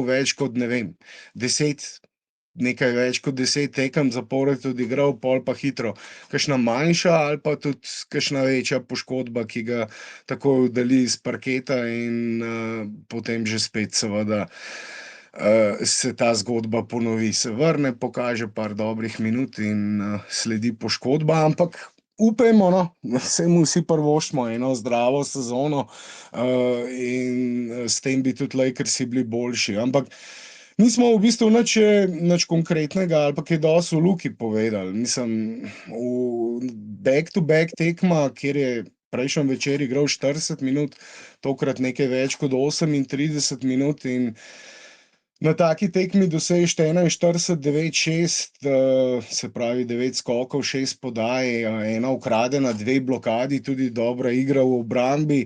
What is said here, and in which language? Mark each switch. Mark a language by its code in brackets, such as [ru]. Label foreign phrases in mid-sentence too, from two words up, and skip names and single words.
[sl] več kot, ne vem, 10, nekaj več kot 10 tekem zapored odigral, pol pa hitro kakšna manjša ali pa tudi kakšna večja poškodba, ki ga takoj oddali iz parketa in potem že spet seveda se ta zgodba ponovi, se vrne, pokaže par dobrih minut in sledi poškodba, ampak upajmo, no, saj mu vsi privoščimo eno zdravo sezono in s tem bi tudi Lakersi bili boljši, ampak nismo v bistvu nič konkretnega ali pa kaj dosti v Luki povedali. Mislim, v back-to-back tekma, kjer je prejšnji večer igral 40 minut, tokrat nekaj več kot 38 minut in na taki tekmi dosežeš 41-9-6, se pravi 9 skokov, 6 podaj, ena ukradena, 2 blokadi, tudi dobra igra v obrambi.